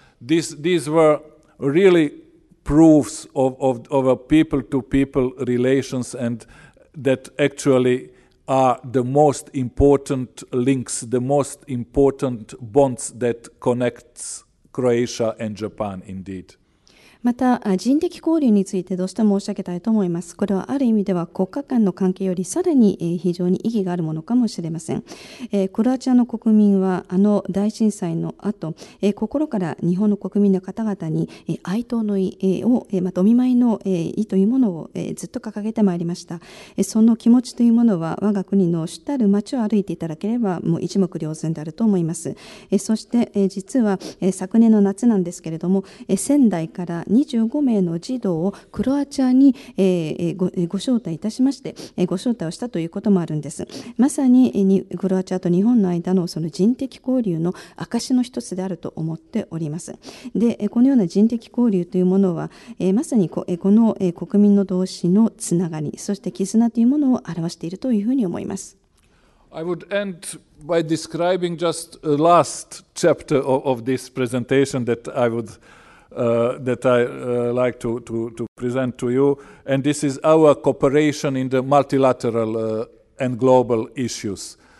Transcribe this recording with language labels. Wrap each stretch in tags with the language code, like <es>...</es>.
<en>These were really proofs of a people-to-people relations, and that actually are the most important links, the most important bonds that connects Croatia and Japan indeed.</en> <ja>また人的交流についてどうしても申し上げたいと思います。これはある意味では国家間の関係よりさらに非常に意義があるものかもしれません。クロアチアの国民は大震災の後、心から日本の国民の方々に哀悼の意をまたお見舞いの意というものをずっと掲げてまいりました。その気持ちというものは我が国の主たる町を歩いていただければもう一目瞭然であると思います。そして実は昨年の夏なんですけれども、仙台から25名の児童をクロアチアにご招待いたしましてご招待をしたということもあるんです。まさにクロアチアと日本の間のその人的交流の証の一つであると思っております。で、このような人的交流というものはまさにこの国民の同士のつながり、そして絆というものを表しているというふうに思います。</ja> <en>I would end by describing just a last chapter of this presentation that I like to present to you, and this is our cooperation in the multilateral and global issues.</en>